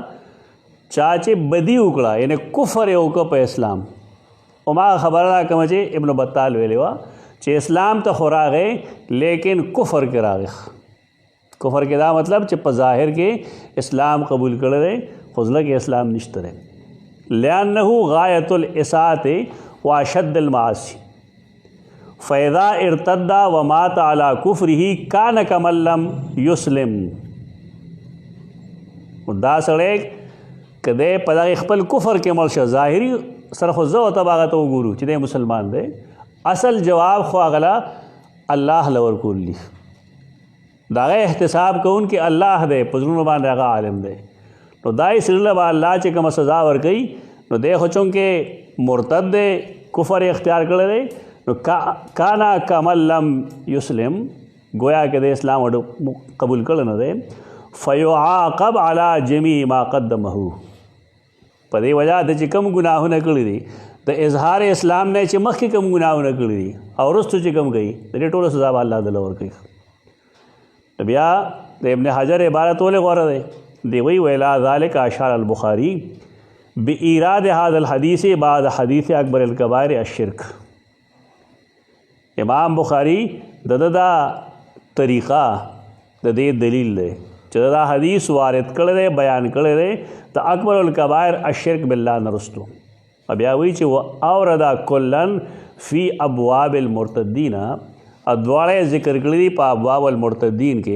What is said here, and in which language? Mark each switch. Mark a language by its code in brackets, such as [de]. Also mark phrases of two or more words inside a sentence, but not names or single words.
[ps] چا چې بدي وکړه، یعنی کفر یې وکړه په اسلام. او ما خبره ده کومه چې ابن بطال ویلې وه چې اسلام ته خو راغی لیکن کفر کې راغی. کفر کې دا مطلب چې په ظاهر کې اسلام قبول کړی دی خو زړه کې اسلام نشته دی. [ar] لأنه غایة الاساءة واشد المعاصی فاذا ارتد ومات على كفره كان كمن لم يسلم. [ps] دا سړی کدی په دغه خپل کفر کې مړ شه، ظاهري سره خو زه ورته هغه ته وګورو چې دی مسلمان دی، اصل جواب خو هغه الله له ورکولی. د هغه احتساب کوونکي الله دی، په زړونو باندې هغه عالم دی. نو دا یې سړي له به الله چې کومه سزا ورکوي، نو دی خو چونکې مرتد دی، کفر یې اختیار کړی دی، نو [ar] کانا کمن لم یسلم، [ur] گویا کہ [ps] دے اسلام قبول کړی نه دی. [ar] فیعاقب علی جمیع ما قدمه، [ps] په دې وجه د چې کوم ګناهونه کړي دي د اظهار اسلام نه چې مخکې کوم ګناهونه کړي دي او وروستو چې کوم کوي د دې ټولو سزا به الله دله ورکوي. بیا د ابن حجر عبارت ولې غوره دی؟ [ar] دی وی ویلا ذلک اشار البخاری بإیراد هذا الحدیث بعد حدیث اکبر الکبائر الشرک. [ps] امام بخاری دا طریقہ د دې دلیل دی چې دا حدیث وارد کړی دی، بیان کړی دی د [ar] اکبر الکبائر الشرک بالله [ps] نرستو. بیا وی چې [ar] اورد کلن فی ابواب المرتدین، [ps] دواړه ذکر کړی دي په [ar] ابواب المرتدین [ps] کې.